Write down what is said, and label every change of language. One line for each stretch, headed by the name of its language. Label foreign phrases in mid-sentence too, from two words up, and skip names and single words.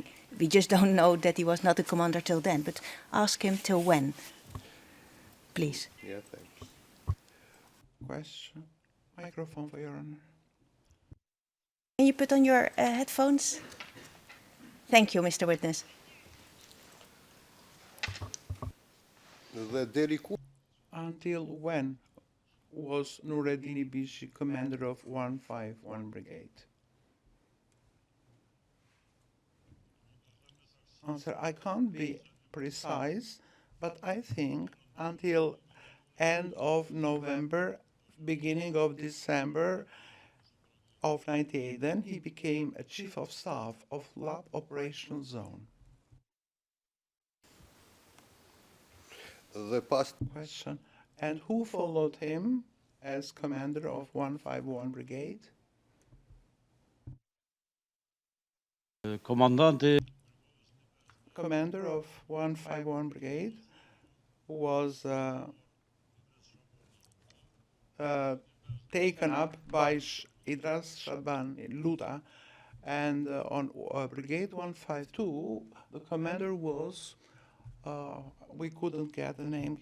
English: We just don't know that he was not a commander till then. But ask him till when, please. Yeah, thanks. Question. Microphone for Your Honor. Can you put on your headphones? Thank you, Mr. Witness.
Albanian: Dhe deri ku
English: Until when was Nureddin Ibishi commander of 151 Brigade? Answer, I can't be precise, but I think until end of November, beginning of December of 98. Then he became a chief of staff of LAB Operational Zone.
Albanian: dhe pas
English: Question. And who followed him as commander of 151 Brigade?
Albanian: Komandanti
English: commander of 151 Brigade was taken up by Idras Shaban in Luda, and on Brigade 152, the commander was, we couldn't get the name.